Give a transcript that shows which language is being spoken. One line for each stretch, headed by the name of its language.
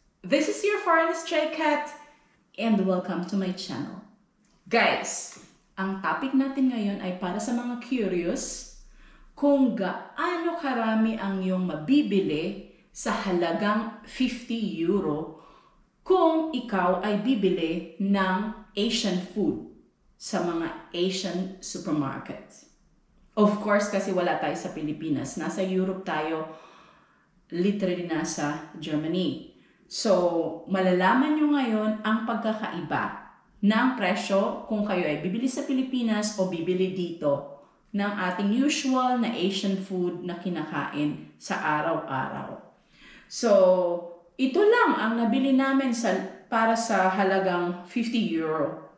English: This is your foreign stray cat and welcome to my channel.
Filipino: Guys, ang topic natin ngayon ay para sa mga curious kung gaano karami ang iyong mabibili sa halagang 50 euro kung ikaw ay bibili ng Asian food sa mga Asian supermarkets. Of course, kasi wala tayo sa Pilipinas. Nasa Europe tayo, literally nasa Germany. So, malalaman nyo ngayon ang pagkakaiba ng presyo kung kayo ay bibili sa Pilipinas o bibili dito ng ating usual na Asian food na kinakain sa araw-araw. So, ito lang ang nabili namin para sa halagang 50 euro.